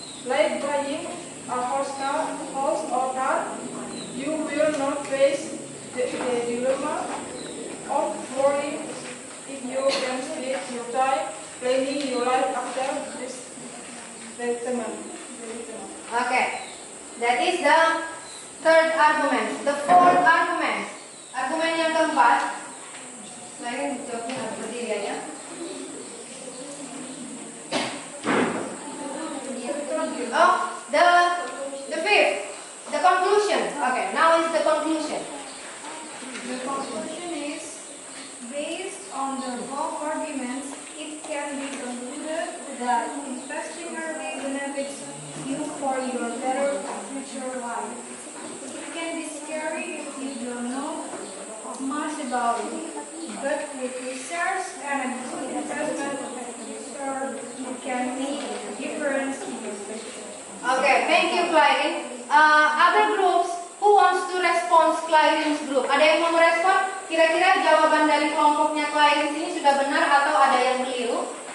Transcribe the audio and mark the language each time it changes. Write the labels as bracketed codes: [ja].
[en] Like buying a horse or car, you will not face the dilemma of worrying if you can split your time planning your life after this retirement. Okay. That is the third argument. The fourth argument. [id] Argumen yang keempat. Selain jawabnya harus berdiri ya. [en] Oh, the fifth. The conclusion. Okay, now is the conclusion. The conclusion is, based on the above arguments, it can be concluded that investing early benefits you for your better future life. It can be scary if you don't know much about it, but with research and a good investment research, you can make a difference in your future. Okay, thank you, Clarin. Other groups, who wants to respond Clarin's group? [id] Ada yang mau merespon? Kira-kira jawaban dari kelompoknya Clarin ini sudah benar atau ada yang keliru?